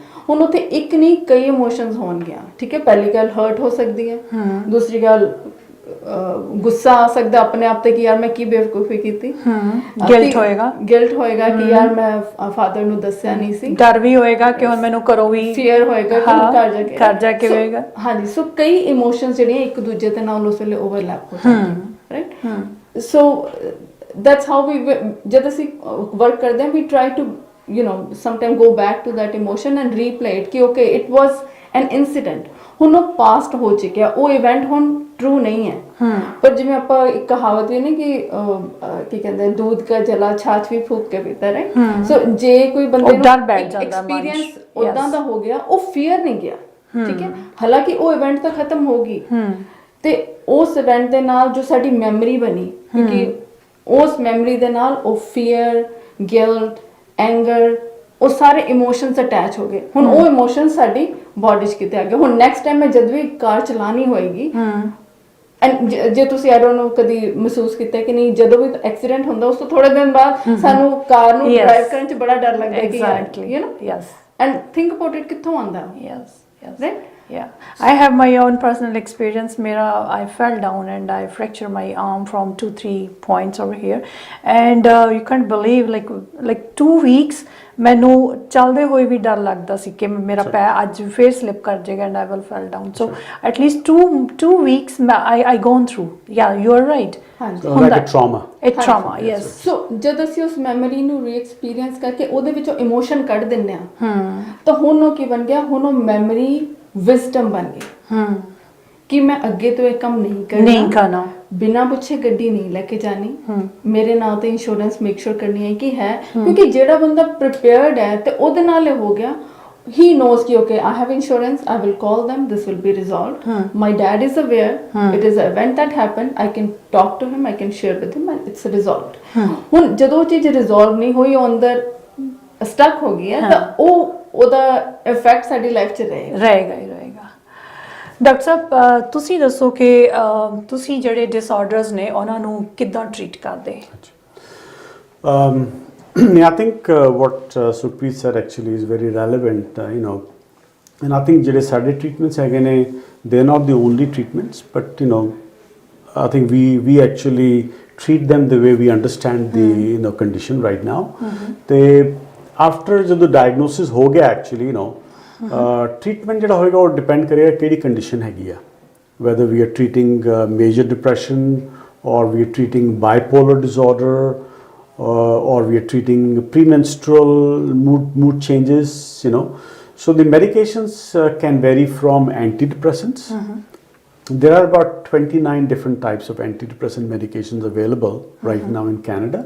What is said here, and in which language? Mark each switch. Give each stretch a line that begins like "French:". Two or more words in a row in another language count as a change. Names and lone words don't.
Punjabi: ਹੁਣ ਉੱਥੇ ਇੱਕ ਨਹੀਂ ਕਈ ਇਮੋਸ਼ਨਸ ਹੋਣਗੀਆਂ, ਠੀਕ ਹੈ। ਪਹਿਲੀ ਗੱਲ ਹਰਟ ਹੋ ਸਕਦੀ ਹੈ, ਦੂਸਰੀ ਗੱਲ ਗੁੱਸਾ ਆ ਸਕਦਾ ਆਪਣੇ ਆਪ ਤੇ ਕਿ ਯਾਰ ਮੈਂ ਕੀ ਬੇਵਕੂਫੀ ਕੀਤੀ, ਗਿਲਟ ਹੋਏਗਾ ਕਿ ਯਾਰ ਮੈਂ ਫਾਦਰ ਨੂੰ ਦੱਸਿਆ ਨਹੀਂ ਸੀ, ਡਰ ਵੀ ਹੋਏਗਾ ਕਿ ਹੁਣ ਮੈਨੂੰ ਘਰੋਂ ਵੀ ਫੀਅਰ ਹੋਏਗਾ ਕਿ ਘਰ ਜਾ ਕੇ ਹੋਏਗਾ। ਹਾਂਜੀ, ਸੋ ਕਈ ਇਮੋਸ਼ਨਸ ਜਿਹੜੀਆਂ ਇੱਕ ਦੂਜੇ ਦੇ ਨਾਲ ਉਸ ਵੇਲੇ ਓਵਰਲੈਪ ਹੋ ਜਾਂਦੀਆਂ, ਰਾਈਟ।
English: ਸੋ that's how we,
Punjabi: ਜਦ ਅਸੀਂ ਵਰਕ ਕਰਦੇ ਹਾਂ,
English: we try to sometime go back to that emotion and replay it ਕਿ okay it was an incident,
Punjabi: ਹੁਣ ਉਹ ਪਾਸਟ ਹੋ ਚੁੱਕਿਆ, ਉਹ ਇਵੈਂਟ ਹੁਣ ਟਰੂ ਨਹੀਂ ਹੈ। ਪਰ ਜਿਵੇਂ ਆਪਾਂ ਇੱਕ ਕਹਾਵਤ ਵੀ ਨਹੀਂ ਕਿ ਕੀ ਕਹਿੰਦੇ
Hindi: दूध का जला छाछ भी फूक के पीता,
Punjabi: ਰਾਈਟ। ਸੋ ਜੇ ਕੋਈ ਬੰਦੇ ਨੂੰ ਡਰ ਬੈਠ ਜਾਂਦਾ, ਐਕਸਪੀਰੀਅੰਸ ਉਦਾਂ ਦਾ ਹੋ ਗਿਆ, ਉਹ ਫੀਅਰ ਨਹੀਂ ਗਿਆ, ਠੀਕ ਹੈ। ਹਾਲਾਂਕਿ ਉਹ ਇਵੈਂਟ ਤਾਂ ਖਤਮ ਹੋ ਗਈ ਤੇ ਉਸ ਇਵੈਂਟ ਦੇ ਨਾਲ ਜੋ ਸਾਡੀ ਮੈਮਰੀ ਬਣੀ, ਕਿਉਂਕਿ ਉਸ ਮੈਮਰੀ ਦੇ ਨਾਲ ਉਹ
English: fear, guilt, anger,
Punjabi: ਉਹ ਸਾਰੇ ਇਮੋਸ਼ਨਸ ਅਟੈਚ ਹੋ ਗਏ। ਹੁਣ ਉਹ ਇਮੋਸ਼ਨ ਸਾਡੀ ਬਾਡੀ 'ਚ ਕਿਤੇ ਆ ਗਏ। ਹੁਣ
English: next time
Punjabi: ਮੈਂ ਜਦ ਵੀ ਕਾਰ ਚਲਾਣੀ ਹੋਏਗੀ, ਐਂਡ ਜੇ ਤੁਸੀਂ
English: I don't know
Punjabi: ਕਦੀ ਮਹਿਸੂਸ ਕੀਤਾ ਕਿ ਨਹੀਂ, ਜਦੋਂ ਵੀ ਐਕਸੀਡੈਂਟ ਹੁੰਦਾ ਉਸ ਤੋਂ ਥੋੜੇ ਦਿਨ ਬਾਅਦ ਸਾਨੂੰ ਕਾਰ ਨੂੰ ਡਰਾਈਵ ਕਰਨ 'ਚ ਬੜਾ ਡਰ ਲੱਗਦਾ ਕਿ
English: you know, and think about it
Punjabi: ਕਿੱਥੋਂ ਆਉਂਦਾ, ਰਾਈਟ।
English: Yeah, I have my own personal experience. I fell down and I fractured my arm from 2-3 points over here, and you can't believe like 2 weeks
Punjabi: ਮੈਨੂੰ ਚੱਲਦੇ ਹੋਏ ਵੀ ਡਰ ਲੱਗਦਾ ਸੀ ਕਿ ਮੇਰਾ ਪੈਰ ਅੱਜ ਫਿਰ ਸਲਿਪ ਕਰ ਜਾਏਗਾ
English: and I will fall down. So at least two weeks I gone through. Yeah, you are right. Like a trauma. A trauma, yes.
Punjabi: So ਜਦ ਅਸੀਂ ਉਸ ਮੈਮਰੀ ਨੂੰ ਰੀ-ਐਕਸਪੀਰੀਅੰਸ ਕਰਕੇ ਉਹਦੇ ਵਿੱਚੋਂ ਇਮੋਸ਼ਨ ਕੱਢ ਦਿੰਦੇ ਹਾਂ, ਤਾਂ ਹੁਣ ਉਹ ਕੀ ਬਣ ਗਿਆ, ਹੁਣ ਉਹ
English: memory wisdom
Punjabi: ਬਣ ਗਈ ਕਿ ਮੈਂ ਅੱਗੇ ਤੋਂ ਇਹ ਕੰਮ ਨਹੀਂ ਕਰਨਾ, ਬਿਨਾਂ ਪੁੱਛੇ ਗੱਡੀ ਨਹੀਂ ਲੈ ਕੇ ਜਾਣੀ, ਮੇਰੇ ਨਾਂ ਤੇ
English: insurance make sure
Punjabi: ਕਰਨੀ ਹੈ ਕਿ ਹੈ। ਕਿਉਂਕਿ ਜਿਹੜਾ ਬੰਦਾ ਪ੍ਰੀਪੇਅਰਡ ਹੈ ਤੇ ਉਹਦੇ ਨਾਲ ਹੋ ਗਿਆ,
English: he knows ਕਿ okay I have insurance, I will call them, this will be resolved, my dad is aware, it is an event that happened, I can talk to him, I can share with him and it's resolved.
Punjabi: ਹੁਣ ਜਦੋਂ ਉਹ ਚੀਜ਼ ਰਿਜ਼ੋਲਵ ਨਹੀਂ ਹੋਈ, ਉਹ ਅੰਦਰ ਸਟਕ ਹੋ ਗਈ ਹੈ, ਤਾਂ ਉਹਦਾ ਇਫੈਕਟ ਸਾਡੀ ਲਾਈਫ 'ਚ ਰਹੇਗਾ। ਡਾਕਟਰ ਸਾਹਿਬ, ਤੁਸੀਂ ਦੱਸੋ ਕਿ ਤੁਸੀਂ ਜਿਹੜੇ ਡਿਸਆਰਡਰਸ ਨੇ ਉਹਨਾਂ ਨੂੰ ਕਿੱਦਾਂ ਟ੍ਰੀਟ ਕਰਦੇ?
English: I think what Sukhpreet said actually is very relevant, and I think
Punjabi: ਜਿਹੜੇ ਸਾਡੇ treatments ਹੈਗੇ ਨੇ,
English: they are not the only treatments, but I think we actually treat them the way we understand the condition right now.
Punjabi: ਤੇ after ਜਦੋਂ diagnosis ਹੋ ਗਿਆ
English: actually treatment
Punjabi: ਜਿਹੜਾ ਹੋਏਗਾ ਉਹ depend ਕਰੇਗਾ ਕਿਹੜੀ condition ਹੈਗੀ ਆ,
English: whether we are treating major depression or we are treating bipolar disorder or we are treating premenstrual mood changes, so the medications can vary from antidepressants. There are about 29 different types of antidepressant medications available right now in Canada.